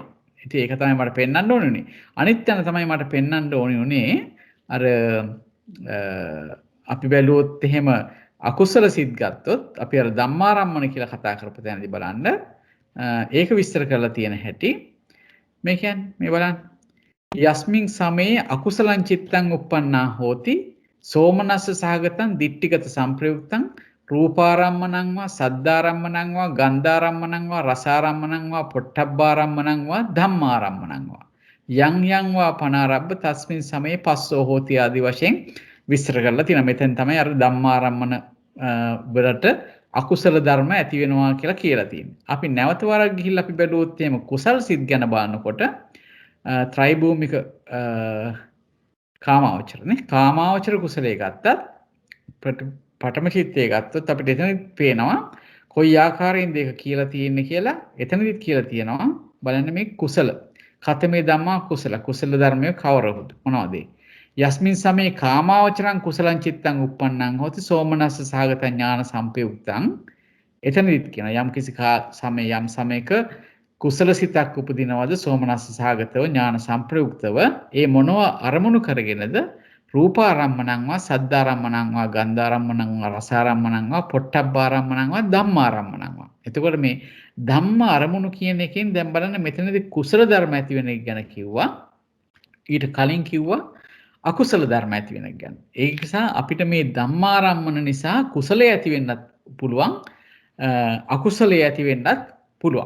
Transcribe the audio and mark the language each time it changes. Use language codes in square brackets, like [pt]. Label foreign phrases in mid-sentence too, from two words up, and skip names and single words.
[si] ඉතින් ඒක තමයි මට පෙන්වන්න ඕනේ. අනිත් යන තමයි මට පෙන්වන්න ඕනේ අර අපි බැලුවොත් එහෙම අකුසල සිත් ගත්තොත් අපි අර ධම්මාරම්මන කියලා කතා කරපු තැනදී බලන්න ඒක විස්තර කරලා තියෙන හැටි මේ කියන්නේ මේ බලන්න [pi] යස්මින් සමේ අකුසලං චිත්තං uppannā hoti සෝමනස්ස සහගතං දිට්ඨිගත සංප්‍රයුක්තං රූපාරම්මණං වා සද්ධාරම්මණං වා ගන්ධාරම්මණං වා රසාරම්මණං වා පොට්ටබ්බාරම්මණං වා ධම්මාරම්මණං වා යං යං වා පනාරබ්බ තස්මින් සමේ පස්සෝ හෝති [si] ආදි වශයෙන් විස්තර කරලා තියෙනවා. මෙතෙන් තමයි අර ධම්මාරම්මන වලට අකුසල ධර්ම ඇති වෙනවා කියලා තියෙන්නේ. අපි නැවත වරක් ගිහිල්ලා අපි බැලුවොත් එහෙම කුසල් සිත් ගැන බලනකොට ත්‍රිභූමික කාමාවචරනේ කාමාවචර කුසලයේ ගත්තත් පඨම චිත්තයේ ගත්තොත් අපිට එතන පේනවා කොයි ආකාරයෙන්ද ඒක කියලා තියෙන්නේ කියලා එතනදිත් කියලා තියෙනවා බලන්න මේ [pi] කුසල කතමේ ධම්මා [si] කුසල කුසල ධර්මය කවරහුද මොනවද? [pi] යස්මින් සමේ කාමාවචරං කුසලං චිත්තං uppannං හොති සෝමනස්ස සහගත ඥාන සම්පයුක්තං. [si] එතනදිත් කියන යම් කිසි යම් සමයක කුසල සිතක් උපදිනවද සෝමනස්ස සහගතව ඥාන සම්ප්‍රයුක්තව ඒ මොනව අරමුණු කරගෙනද [pi] රූපාරම්මණං වා සද්ධාරම්මණං වා ගන්ධාරම්මණං වා රසාරම්මණං වා පොට්ටබ්බාරම්මණං වා ධම්මාරම්මණං වා. [si] එතකොට මේ ධම්ම අරමුණු කියන එකෙන් දැන් බලන්න මෙතනදී කුසල ධර්ම ඇති වෙන එක ගැන කිව්වා. ඊට කලින් කිව්වා අකුසල ධර්ම ඇති වෙන එක ගැන. ඒ නිසා අපිට මේ ධම්මාරම්මන නිසා කුසලයේ ඇති වෙන්නත් පුළුවන් අකුසලයේ ඇති වෙන්නත් පුළුවන්.